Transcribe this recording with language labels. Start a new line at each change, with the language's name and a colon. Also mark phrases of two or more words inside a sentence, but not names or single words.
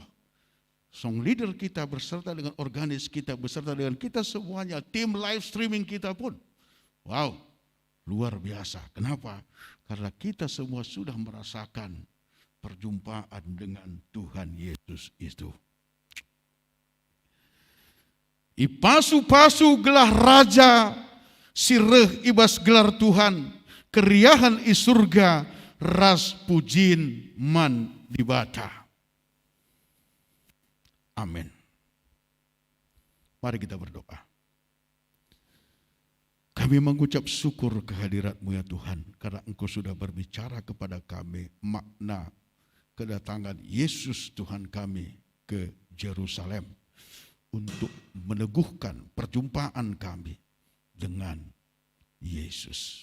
English: Song leader
Indonesian: kita beserta dengan organis kita, beserta dengan kita semuanya, tim
English: live streaming
Indonesian: kita pun. Wow, luar biasa. Kenapa? Karena kita semua sudah merasakan perjumpaan dengan Tuhan Yesus itu.
Batak Karo: Ipasu-pasu gelar raja, sireh ibas gelar Tuhan, keriahan i surga, ras pujin man dibata.
Indonesian: Amin. Mari kita berdoa. Kami mengucap syukur kehadirat-Mu ya Tuhan, karena Engkau sudah berbicara kepada kami makna kedatangan Yesus Tuhan kami ke Yerusalem untuk meneguhkan perjumpaan kami dengan Yesus.